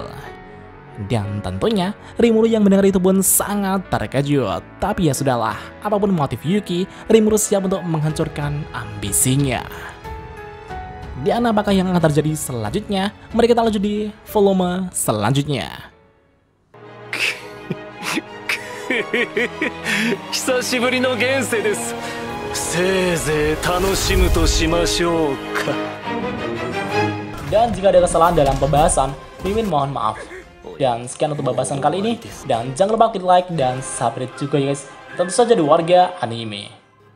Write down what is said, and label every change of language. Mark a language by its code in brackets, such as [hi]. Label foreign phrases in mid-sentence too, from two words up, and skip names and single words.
[id] Dan tentunya, Rimuru yang mendengar itu pun sangat terkejut. Tapi ya sudahlah, apapun motif Yuki, Rimuru siap untuk menghancurkan ambisinya. Dan apakah yang akan terjadi selanjutnya? Mari kita lanjut di volume selanjutnya. [ja] 久しぶりの現世です。せいぜい楽しむとしましょうか。 [id] Dan jika ada kesalahan dalam pembahasan, Mimin mohon maaf. Dan sekian untuk pembahasan kali ini. Dan jangan lupa klik like dan subscribe juga guys. Tentu saja di Warga Anime.